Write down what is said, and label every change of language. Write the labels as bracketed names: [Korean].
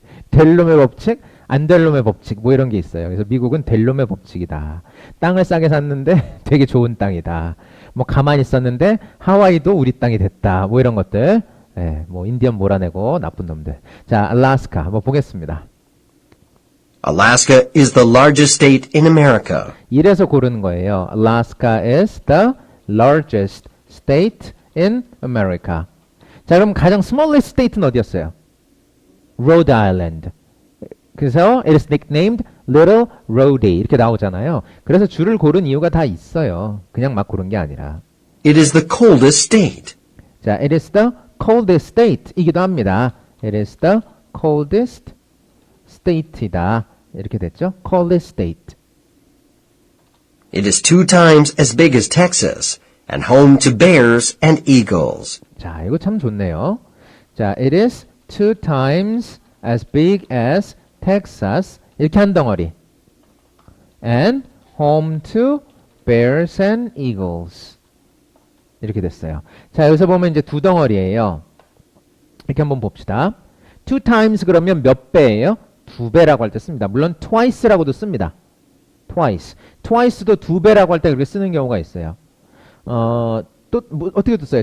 [Korean] 될 놈의 법칙, 안 될 놈의 법칙 뭐 이런 게 있어요. 그래서 미국은 될 놈의 법칙이다. 땅을 싸게 샀는데 되게 좋은 땅이다. 뭐 가만히 있었는데 하와이도 우리 땅이 됐다. 뭐 이런 것들. 네, 뭐 인디언 몰아내고 나쁜 놈들. 자, 알래스카 한번 보겠습니다. [English] Alaska is the largest state in America. [Korean] 이래서 고르는 거예요. [English] Alaska is the largest state in America. [Korean] 자, 그럼 가장 [English] smallest state [Korean] 는 어디였어요? [English] Rhode Island. [Korean] 그래서 [English] it is nicknamed Little Rhodey [Korean] 이렇게 나오잖아요. 그래서 주를 고른 이유가 다 있어요. 그냥 막 고른 게 아니라. [English] It is the coldest state. 자, it is the coldest state [Korean] 이기도 합니다. [English] It is the coldest state이다. [Korean] 이렇게 됐죠? [English] coldest state. It is 2 times as big as Texas and home to bears and eagles. [Korean] 자, 이거 참 좋네요. [English] 자, it is 2 times as big as Texas. [Korean] 이렇게 한 덩어리. [English] And home to bears and eagles. [Korean] 이렇게 됐어요. 자, 여기서 보면 이제 두 덩어리예요. 이렇게 한번 봅시다. 2 times 그러면 몇 배예요? 2배라고 할 때 씁니다. 물론 twice라고도 씁니다. [English] twice. [Korean] twice도 2배라고 할 때 그렇게 쓰는 경우가 있어요. 또 뭐, 어떻게 또 써요?